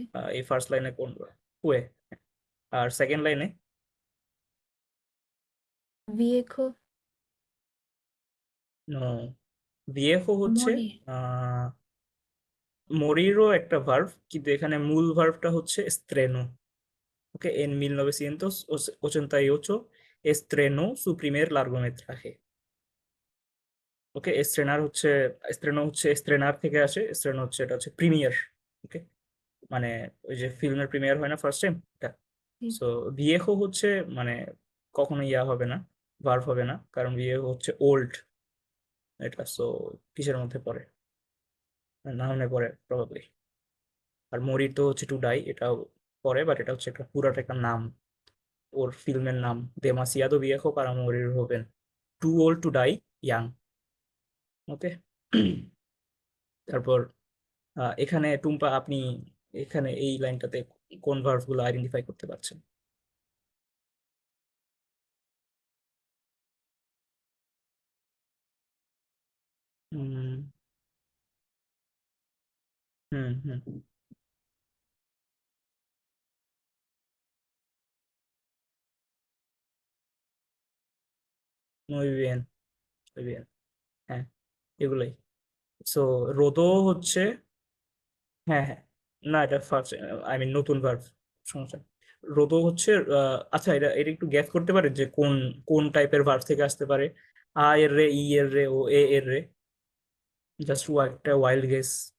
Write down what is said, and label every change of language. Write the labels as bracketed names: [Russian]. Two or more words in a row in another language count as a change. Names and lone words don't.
[Bangla] এই [English] first line [Bangla] কোন? হুয়ে। আর [English] second line? [Spanish] viejo, [Bangla] নো, ভিয়েহো হচ্ছে [Spanish] morir. [Bangla] আহ মরিরও একটা ভার্ভ, কিন্তু এখানে মূল ভার্ভটা হচ্ছে স্ত্রেনো। ওকে, [Spanish] en 1988 estrenó su primer largometraje. [Bangla] ওকে, স্ত্রেনো হচ্ছে স্ত্রেনার থেকে আসে, স্ত্রেনো হচ্ছে এটা হচ্ছে প্রিমিয়ার। ওকে, মানে ওই যে ফিল্মের প্রিমিয়ার হয় না [English] first time, [Bangla] এটা। [Spanish] Sí. [Bangla] সো ভিয়েহো হচ্ছে মানে কখনো ইয়া হবে না, ভার্ব হবে না, কারণ ভিয়েহো হচ্ছে ওল্ড। এটা সো কিসের মধ্যে পড়ে? নাউনে পড়ে প্রবাবলি। আর মরির তো হচ্ছে [English] to die, [Bangla] এটাও পড়ে, বাট এটা হচ্ছে একটা পুরাটা একটা নাম, ওর ফিল্মের নাম। [Spanish] demasiado viejo para morir joven, [English] too old to die young. [Bangla] ওকে, তারপর এখানে টুম্পা আপনি এখানে এই লাইনটাতে কোন ভার্ব গুলো আইডেন্টিফাই করতে পারছেন? হুম, হুম, হুম, [Spanish] muy bien, muy bien, [Bangla] হ্যাঁ এগুলোই। সো রোদো হচ্ছে, হ্যাঁ হ্যাঁ, না এটা ফার্স্ট, [English] I mean [Bangla] নতুন ভার্ব, সমস্যা নেই। রোদো হচ্ছে আচ্ছা, এটা এটা একটু গ্যাস করতে পারে যে কোন কোন টাইপের ভার্ব থেকে আসতে পারে? আ এর রে, ই এর রে, ও এ এর রে? জাস্ট একটা [English] wild guess.